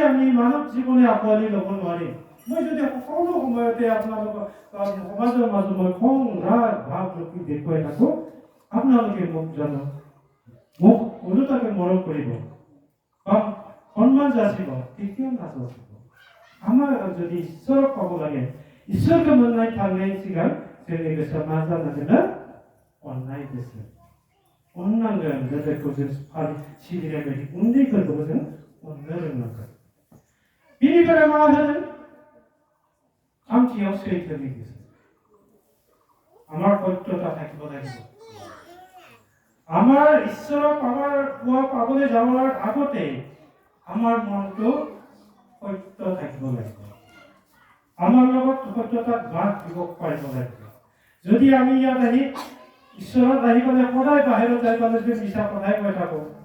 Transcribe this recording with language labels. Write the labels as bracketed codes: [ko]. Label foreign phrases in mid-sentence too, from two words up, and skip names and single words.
[as] আমি মানৱ জীৱনে আঁকোৱালি ল'ব নোৱাৰিম মই যদি সকলো সময়তে আপোনালোকৰ সমাজৰ মাজত মই খং ৰাগ ভাৱ যদি দেখুৱাই থাকোঁ আপোনালোকে মোক জানো মোক ওলোটাকে মৰম কৰিব বা সন্মান যাচিব কেতিয়াও নাযাচিব আমাৰ যদি ঈশ্বৰক পাব লাগে ঈশ্বৰকে [brx] मोननाय थांनायनि सिगां जोंनि गोसोआ मा जानांगोन अननाय गोसो अननांगोन जायखौ जों सिबिनाय बायदि उन्दैफोरखौबो जों अननो रोंनांगोन बिनिफ्राय मा होनो थामथियाव सैथोनि गोसो [as] আমাৰ সত্যতা থাকিব লাগিব আমাৰ ঈশ্বৰক পাবলৈ যাওয়াৰ আগতে আমাৰ মনটো সত্য থাকিব লাগিব আমাৰ লগত সত্যতাত বাদ দিব পাৰিব লাগিব যদি আমি ইয়াত আহি ঈশ্বৰত আহি পেলাই সদায় বাহিৰত যাই পেলাই যদি মিছা কথাই কৈ থাকোঁ